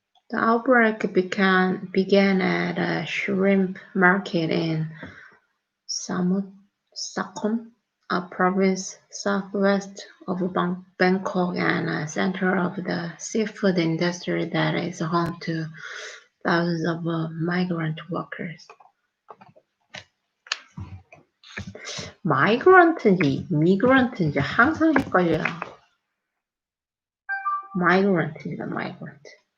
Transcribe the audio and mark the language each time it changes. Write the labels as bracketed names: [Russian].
[English] The outbreak began at a shrimp market in Sakhon, a province southwest of Bangkok and a center of the seafood industry that is home to thousands of migrant workers. [Korean] migrant인지 immigrant인지 항상 헷갈려요. migrant입니다. migrant.